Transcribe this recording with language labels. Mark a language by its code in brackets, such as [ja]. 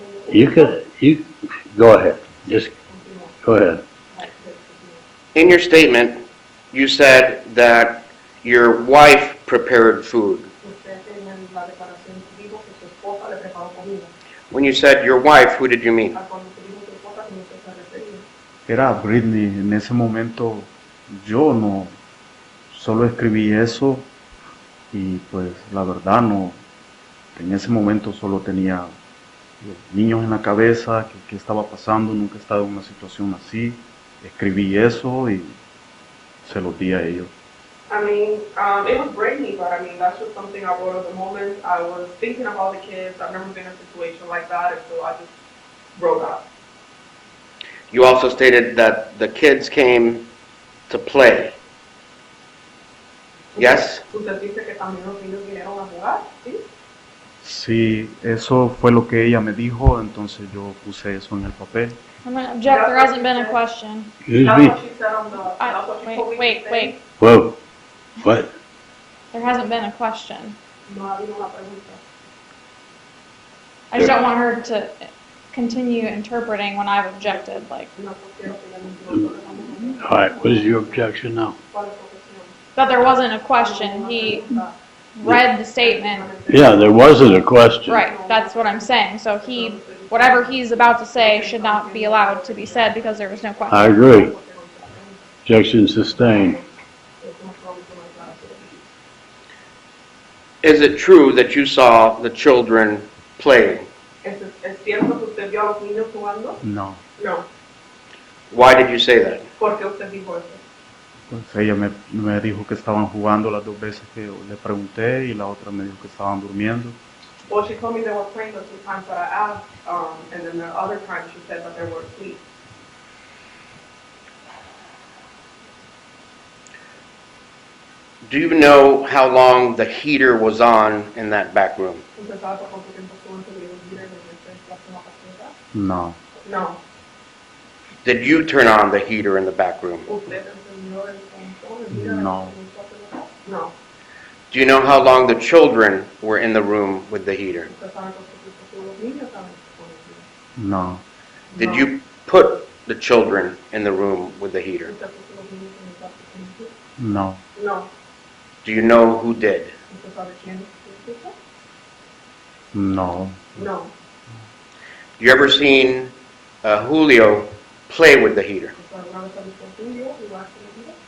[en] You go ahead. Just go ahead. In your statement, you said that your wife prepared food. When you said your wife, who did you mean? [es] Era Britney, en ese momento yo no, solo escribí eso y pues la verdad no, en ese momento solo tenía niños en la cabeza, qué estaba pasando, nunca he estado en una situación así, escribí eso y se los di a ellos. [en] I mean, it was Brittany, but I mean, that's just something I wrote at the moment. I was thinking about the kids. I've never been in a situation like that, and so I just wrote that. You also stated that the kids came to play. Yes? [es] Usted dice que también los niños vinieron a jugar, ¿sí? Sí, eso fue lo que ella me dijo, entonces yo puse eso en el papel. [en] I'm going to object. There hasn't been a question. Excuse That's me. what she said on the, that's what she told me to Wait. say. Whoa. What? There hasn't been a question. [es] No ha habido una pregunta. [en] I just don't want her to continue interpreting when I've objected. Like, [es] No quiero que ella me entienda. [en] All right. What is your objection now? [es] ¿Cuál es su objeción? [en] that there wasn't a question. He read the statement. Yeah, there wasn't a question. Right, that's what I'm saying. So whatever he's about to say should not be allowed to be said because there was no question. I agree. Objection sustained. Is it true that you saw the children playing? [es] ¿Es cierto que usted vio a los niños jugando? No, [en] No. Why did you say that? [es] ¿Por qué usted dijo eso? pues ella me dijo que estaban jugando las dos veces que le pregunté y la otra me dijo que estaban durmiendo. [en] Well, she told me they were playing the 2 times that I asked, and then the other time she said that they were asleep. Do you know how long the heater was on in that back room? [es] ¿Usted sabe por cuánto tiempo estuvo encendido el heater desde la semana pasada? No, [en] No. Did you turn on the heater in the back room? [es] ¿Usted encendió el heater? No. [en] No. Do you know how long the children were in the room with the heater? [es] ¿Usted sabe cuánto tiempo estuvo los niños también con el heater? no, [en] Did you put the children in the room with the heater? [es] ¿Usted puso los niños en el cuarto con el heater? no, [en] No. Do you know who did? [es] ¿Usted sabe quién lo hizo? no, [en] No. You ever seen Julio play with the heater? [es] ¿Usted alguna vez ha visto a Julio jugar con el heater?